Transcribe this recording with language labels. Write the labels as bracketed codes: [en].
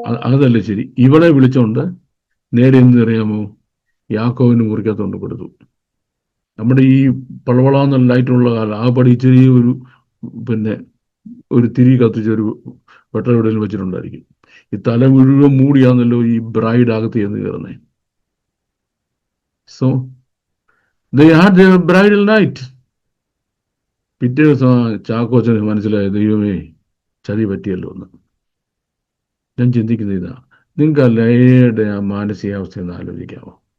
[ml] അതല്ല ശരി, ഇവളെ വിളിച്ചോണ്ട് നേരെ എന്ത് അറിയാമോ, യാക്കോവിന് മുറിക്കകത്തോണ്ട് കൊടുത്തു. നമ്മുടെ ഈ പളവളാന്നുള്ള ലൈറ്റുള്ള കാലം ആ പടി ചെറിയ ഒരു തിരി കത്തിച്ചൊരു വെട്ടവിടയിൽ വെച്ചിട്ടുണ്ടായിരിക്കും. ഈ തല മുഴുവൻ മൂടിയാന്നല്ലോ ഈ ബ്രൈഡ് അകത്ത് ചെന്ന് കയറുന്നേ. [en] So they had their bridal night. [ml] പിറ്റേ ദിവസം ചാക്കോച്ചന് മനസ്സിലായ, ദൈവമേ ചതി പറ്റിയല്ലോ എന്ന്. ഞാൻ ചിന്തിക്കുന്ന ഇതാ, നിങ്ങൾക്ക് ആ ലയയുടെ ആ മാനസികാവസ്ഥ ഒന്ന് ആലോചിക്കാമോ?